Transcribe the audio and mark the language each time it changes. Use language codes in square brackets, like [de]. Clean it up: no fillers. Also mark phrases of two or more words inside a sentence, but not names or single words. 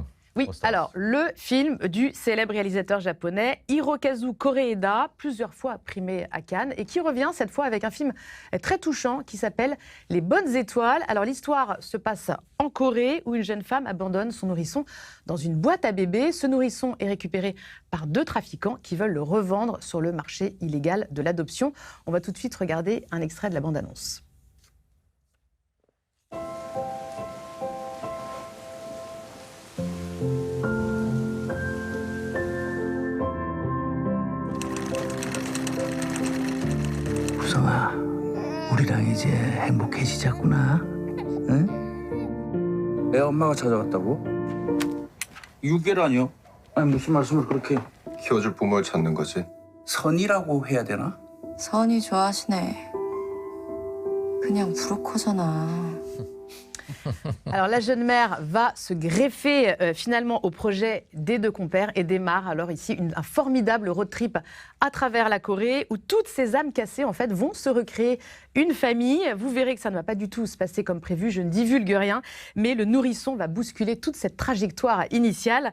[fr] Oui, alors le film du célèbre réalisateur japonais Hirokazu Koreeda, plusieurs fois primé à Cannes, et qui revient cette fois avec un film très touchant qui s'appelle Les Bonnes Étoiles. Alors l'histoire se passe en Corée où une jeune femme abandonne son nourrisson dans une boîte à bébé. Ce nourrisson est récupéré par deux trafiquants qui veulent le revendre sur le marché illégal de l'adoption. On va tout de suite regarder un extrait de la bande-annonce. [ko] 구성아, 우리랑 이제 행복해지자꾸나. 응? 애 엄마가 찾아갔다고? 6개월아니요? 아니 무슨 말씀을 그렇게. 키워줄 부모를 찾는 거지. 선이라고 해야 되나? 선이 좋아하시네. 그냥 브로커잖아. [fr] Alors la jeune mère va se greffer finalement au projet des deux compères et démarre alors ici un formidable [en] road trip [fr] à travers la Corée où toutes ces âmes cassées en fait vont se recréer une famille. Vous verrez que ça ne va pas du tout se passer comme prévu, je ne divulgue rien, mais le nourrisson va bousculer toute cette trajectoire initiale.